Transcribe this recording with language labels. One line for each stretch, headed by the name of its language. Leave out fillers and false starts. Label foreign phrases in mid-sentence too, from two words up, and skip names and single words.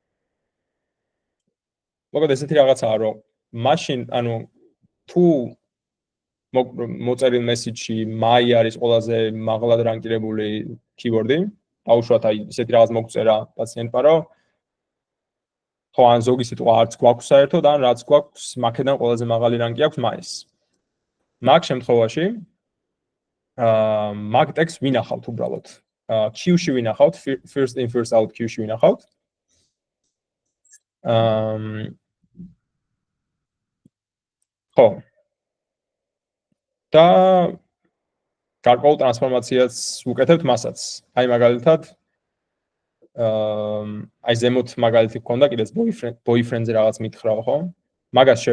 Georgian: მოკლედ ესეთი რაღაცაა, რომ მაშინ, ანუ თუ მოწერილ message-ში my არის ყველაზე მაღლად რანკირებული keyword-ი, დავუშვათ აი ისეთი რაღაც მოგწერა პაციენტმა, რომ ხო ან ზოგი სიტყვა არც გვაქვს საერთოდ, ან რაც გვაქვს, მაქედან ყველაზე მაღალი რანკი აქვს my-ს. მაგ შემთხვევაში მაგ ტექსტს ვინახავთ უბრალოდ. Queue-ში ვინახავთ,
English: first in first out
Georgian: queue-ში ვინახავთ. ხო. და გარკვეულ ტრანსფორმაციას ვუკეთებთ მასაც. აი მაგალითად აი ზემოთ მაგალითი გქონდა კიდეც boyfriend-ზე რაღაც მითხრა, ხო?